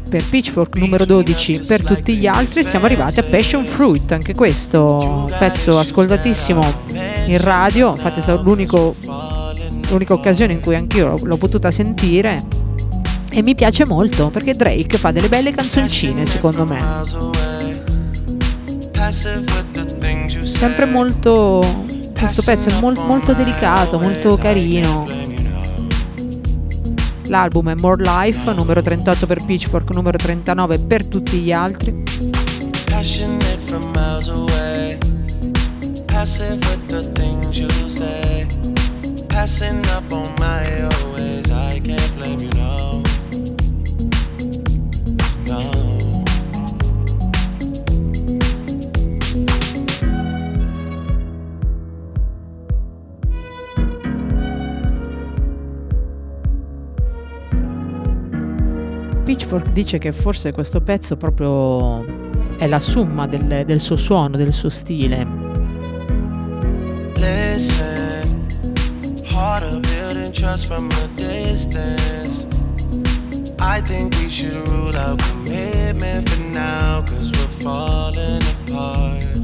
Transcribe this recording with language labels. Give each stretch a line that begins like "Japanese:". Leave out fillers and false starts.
Italian: Per Pitchfork numero 12, per tutti gli altri siamo arrivati a Passion Fruit, anche questo pezzo ascoltatissimo in radio, infatti è stata l'unica occasione in cui anch'io l'ho potuta sentire, e mi piace molto perché Drake fa delle belle canzoncine, secondo me sempre molto, questo pezzo è molto, molto delicato, molto carino, L'album è More Life, numero 38 per Pitchfork, numero 39 per tutti gli altri.
English: Passionate from miles away, passive with the things you say, passing up on my always, I can't blame you, no.
Italian: Pitchfork dice che forse questo pezzo proprio è la summa del suo suono, del suo stile.
English: Listen, harder building trust from a distance. I think we should rule out commitment for now, cause we're falling apart.